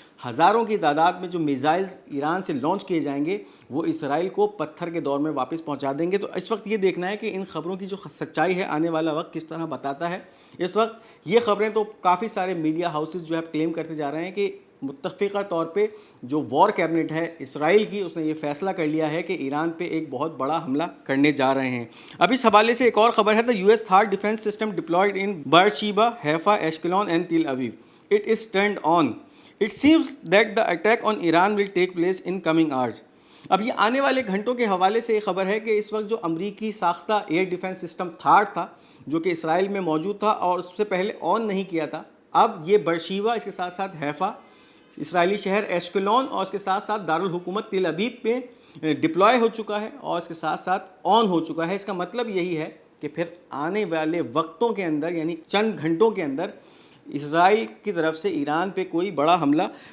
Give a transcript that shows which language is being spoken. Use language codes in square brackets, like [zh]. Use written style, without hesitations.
[ur] ہزاروں کی تعداد میں جو میزائلز ایران سے لانچ کیے جائیں گے وہ اسرائیل کو پتھر کے دور میں واپس پہنچا دیں گے۔ تو اس وقت یہ دیکھنا ہے کہ ان خبروں کی جو سچائی ہے آنے والا وقت کس طرح بتاتا ہے۔ اس وقت یہ خبریں تو کافی سارے میڈیا ہاؤسز جو ہے کلیم کرتے جا رہے ہیں کہ متفقہ طور پہ جو وار کیبنٹ ہے اسرائیل کی، اس نے یہ فیصلہ کر لیا ہے کہ ایران پہ ایک بہت بڑا حملہ کرنے جا رہے ہیں۔ اب اس حوالے سے ایک اور خبر ہے: [en] the US third defense system deployed in Beersheba, Haifa, Ashkelon and Tel Aviv. It is turned on. It seems that the attack on Iran will take place in coming hours. [ur] اب یہ آنے والے گھنٹوں کے حوالے سے یہ خبر ہے کہ اس وقت جو امریکی ساختہ ایئر ڈیفنس سسٹم تھارڈ تھا جو کہ اسرائیل میں موجود تھا اور اس سے پہلے آن نہیں کیا تھا، اب یہ برشیوا، اس کے ساتھ ساتھ حیفا، اسرائیلی شہر ایشکلون اور اس کے ساتھ ساتھ دارالحکومت تل ابیب پہ ڈپلوائے ہو چکا ہے اور اس کے ساتھ ساتھ آن ہو چکا ہے۔ اس کا مطلب یہی ہے کہ پھر آنے والے وقتوں کے اندر، یعنی چند گھنٹوں کے اندر، اسرائیل کی طرف سے ایران پہ کوئی بڑا حملہ